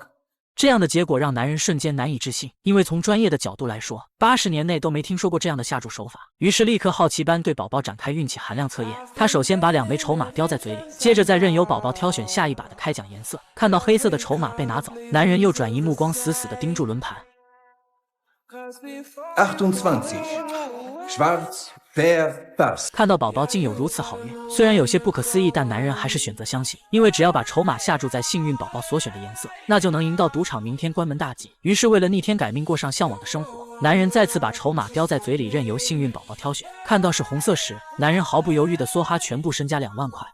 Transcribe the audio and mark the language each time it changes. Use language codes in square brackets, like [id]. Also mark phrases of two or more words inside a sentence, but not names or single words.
[zh] 这样的结果让男人瞬间难以置信，因为从专业的角度来说，80年内都没听说过这样的下注手法。于是立刻好奇般对宝宝展开运气含量测验。他首先把2枚筹码叼在嘴里，接着再任由宝宝挑选下一把的开奖颜色。看到黑色的筹码被拿走，男人又转移目光，死死地盯住轮盘。 [de] 28. Schwarz [fr] pair pass。 [zh] 看到宝宝竟有如此好运，虽然有些不可思议，但男人还是选择相信，因为只要把筹码下注在幸运宝宝所选的颜色，那就能赢到赌场明天关门大吉。于是为了逆天改命，过上向往的生活，男人再次把筹码叼在嘴里，任由幸运宝宝挑选。看到是红色时，男人毫不犹豫地梭哈全部身家2万块。